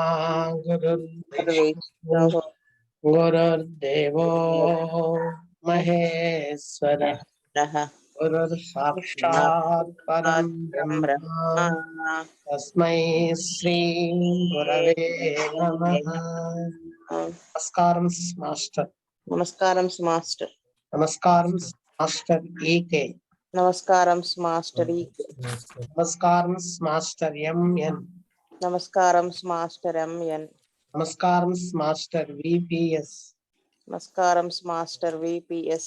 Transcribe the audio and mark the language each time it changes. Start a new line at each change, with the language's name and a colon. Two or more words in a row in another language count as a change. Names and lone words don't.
Sanskrit: गुरुर्देवो महेश्वर गुरुर् साक्षात् परं ब्रह्म तस्मै श्री गुरवे नमः.
Telugu: నమస్కారం మాస్టర్. నమస్కారం మాస్టర్. నమస్కారం మాస్టర్ ఈకే. నమస్కారం మాస్టర్ ఈకే. నమస్కారం మాస్టర్ ఎంఎన్. నమస్కారం మాస్టర్ ఎంఎన్. నమస్కారం మాస్టర్ విపిఎస్. నమస్కారం మాస్టర్ విపిఎస్.